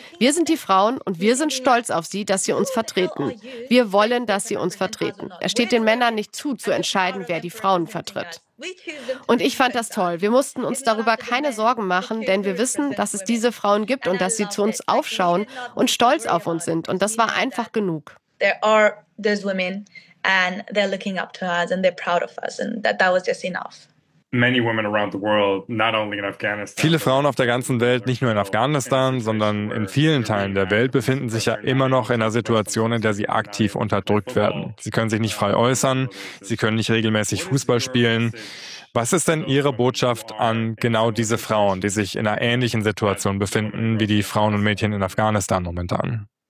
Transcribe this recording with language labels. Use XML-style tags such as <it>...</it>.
<de>Wir sind die Frauen und wir sind stolz auf sie, dass sie uns vertreten. Wir wollen, dass sie uns vertreten. Es steht den Männern nicht zu entscheiden, wer die Frauen vertritt. Und ich fand das toll. Wir mussten uns darüber keine Sorgen machen, denn wir wissen, dass es diese Frauen gibt und dass sie zu uns aufschauen und stolz auf uns sind. Und das war einfach genug.</de> <en>There are those women and they're looking up to us and they're proud of us and that was just enough. Many women around the world, not only in Afghanistan.</en> <de>Viele Frauen auf der ganzen Welt, nicht nur in Afghanistan, sondern in vielen Teilen der Welt, befinden sich ja immer noch in einer Situation, in der sie aktiv unterdrückt werden. Sie können sich nicht frei äußern, sie können nicht regelmäßig Fußball spielen. Was ist denn Ihre Botschaft an genau diese Frauen, die sich in einer ähnlichen Situation befinden wie die Frauen und Mädchen in Afghanistan momentan?</de>